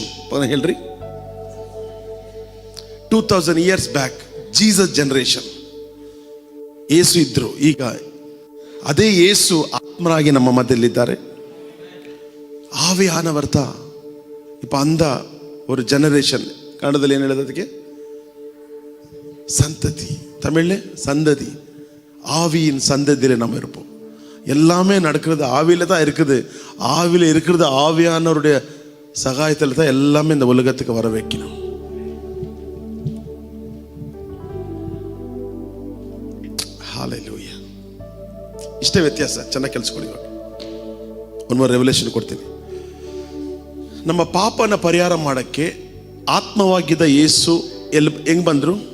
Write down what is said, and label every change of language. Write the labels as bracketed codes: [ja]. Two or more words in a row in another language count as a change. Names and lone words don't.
[en] ಹೇಳ್ರಿ, 2000 years back Jesus generation. [kn] ಯೇಸು ಇದ್ರು, ಈಗ ಅದೇ ಯೇಸು ಆತ್ಮರಾಗಿ ನಮ್ಮ ಮಧ್ಯದಲ್ಲಿದ್ದಾರೆ. [ta] ஆவியானவர்த இப்ப அந்த ஒரு ಜನರೇಷನ್. [kn] ಕನ್ನಡದಲ್ಲಿ ಏನು ಹೇಳೋದು ಅದಕ್ಕೆ? [ta] சந்ததி. தமிழ்ல சந்ததி. ஆவியின் சந்ததியில் நம்ம இருப்போம். எல்லாமே நடக்கிறது ஆவியில தான் இருக்குது. ஆவியில இருக்கிறது ஆவியானவருடைய சகாயத்தில் தான் எல்லாமே இந்த உலகத்துக்கு வர வைக்கணும். [kn] ಹಾಲೆಲೂಯಾ. ಇಷ್ಟೇ ವ್ಯತ್ಯಾಸ. ಚೆನ್ನಾಗಿ ಕೆಲಸಕೊಳ್ಳಿ. ಒಂದು ರೆವಲ್ಯೂಷನ್ ಕೊಡ್ತೀನಿ. ನಮ್ಮ ಪಾಪನ ಪರಿಹಾರ ಮಾಡಕ್ಕೆ ಆತ್ಮವಾಗಿದ್ದ ಯೇಸು ಹೆಂಗ್ ಬಂದ್ರು?